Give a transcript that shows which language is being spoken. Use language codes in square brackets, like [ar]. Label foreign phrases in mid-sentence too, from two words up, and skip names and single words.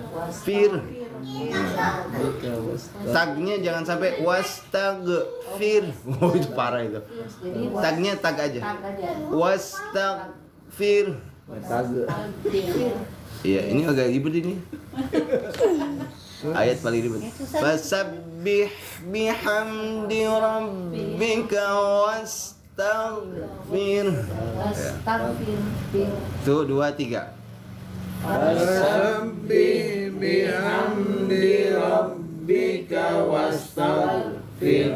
[id] Tagnya jangan sampai wastagfir. Oh itu parah itu. Tagnya tag aja. Wastagfir. Iya ini agak ribet ini. Ayat paling ribet. [ar] فسبح بحمد ربك واستغفر. [id] Tuh 2 3. [ar] فسبح بحمد ربك واستغفر.